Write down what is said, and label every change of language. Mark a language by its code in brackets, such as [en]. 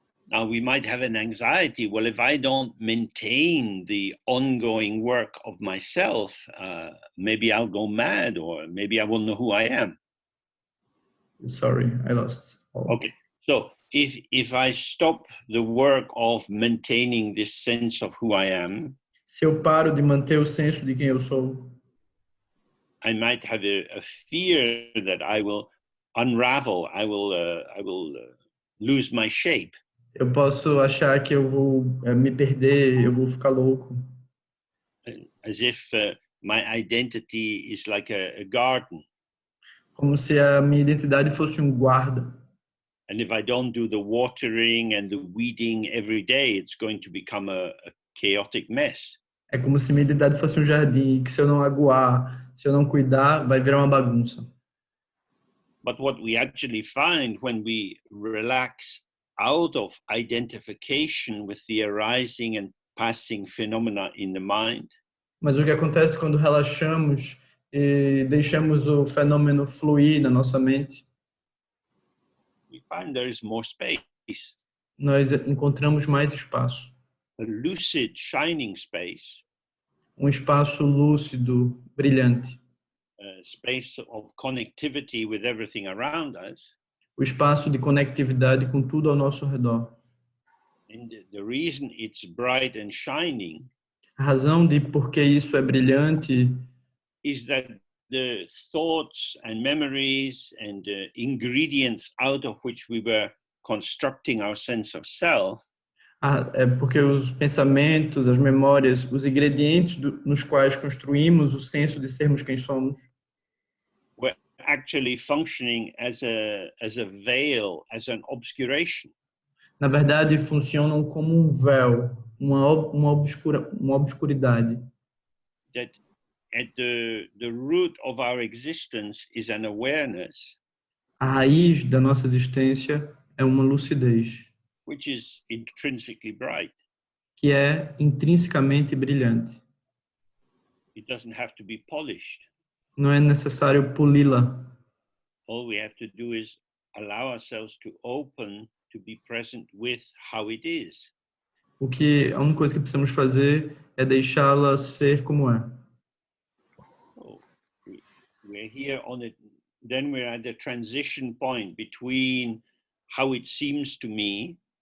[en] Now we might have an anxiety, well, if I don't maintain the ongoing work of myself, maybe I'll go mad, or maybe I won't know who I am. Sorry, I lost all. Okay, so if I stop the work of maintaining this sense of who I am, [pt] se eu paro de manter o senso de quem eu sou, [en] I might have a fear that I will unravel, I will lose my shape. [pt] Eu posso achar que eu vou me perder, eu vou ficar louco. [en] As if my identity is like a garden. [pt] Como se a minha identidade fosse um guarda. [en] And if I don't do the watering and the weeding every day, it's going to become a chaotic mess. [pt] É como se minha identidade fosse um jardim, que se eu não aguar, se eu não cuidar, vai virar uma bagunça. [en] But what we actually find when we relax out of identification with the arising and passing phenomena in the mind. [pt] Mas o que acontece quando relaxamos e deixamos o fenômeno fluir na nossa mente? [en] We find there is more space. [pt] Nós encontramos mais espaço. [en] A lucid, shining space. [pt] Um espaço lúcido, brilhante. [en] A space of connectivity with everything around us. [pt] O espaço de conectividade com tudo ao nosso redor. [en] And the reason it's bright and shining [pt] A razão de por que isso é brilhante [en] is that the thoughts and memories and ingredients out of which we were constructing our sense of self [pt] é porque os pensamentos, as memórias, os ingredientes nos quais construímos o senso de sermos quem somos [en] were actually functioning as a veil, as an obscuration. [pt] Na verdade, funcionam como um véu, uma obscuridade. [en] That at the root of our existence is an awareness. [pt] A raiz da nossa existência é uma lucidez. [en] Which is intrinsically bright. [pt] Que é intrinsecamente brilhante. [en] It doesn't have to be polished. [pt] Não é necessário poli-la. [en] All we have to do is allow ourselves to open to be present with how it is. [pt] A única coisa que precisamos fazer é deixá-la ser como é. [en] So we're here then we're at the transition point between how it seems to me.